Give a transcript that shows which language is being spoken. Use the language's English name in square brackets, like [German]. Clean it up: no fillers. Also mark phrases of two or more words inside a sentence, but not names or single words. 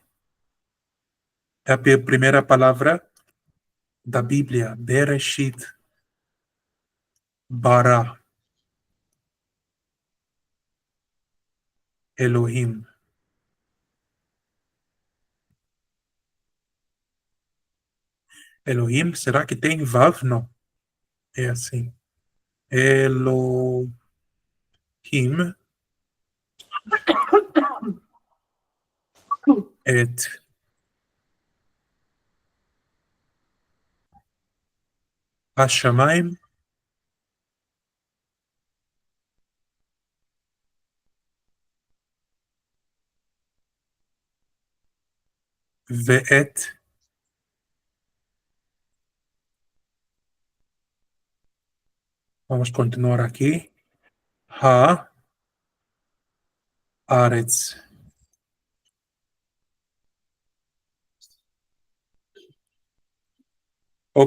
[Portuguese] É a primeira palavra da Bíblia, [Hebrew] בראשית ברא אלהים. [Portuguese] Elohim, será que tem Vav? Não. É assim. Elohim [Hebrew] את השמים ואת [Portuguese] vamos continuar aqui. Haaretz. Ok.